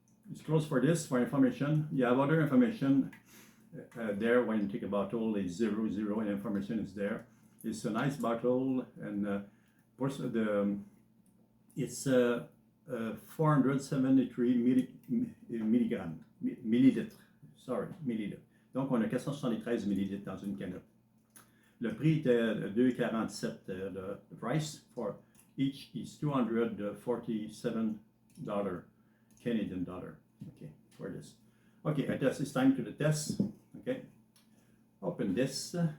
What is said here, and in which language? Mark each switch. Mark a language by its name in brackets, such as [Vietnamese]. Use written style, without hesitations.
[English] It's closed for this for information. You have other information there when you take a bottle. It's 0, and information is there. It's a nice bottle, and it's 473 millilitres. Sorry, millilitres. [French] Donc, on a 473 millilitres dans une canette. Le prix était $2,47. [English] The price for each is $247 Canadian dollar. Okay, for this. Okay, I guess it's time to the test. Okay, open this.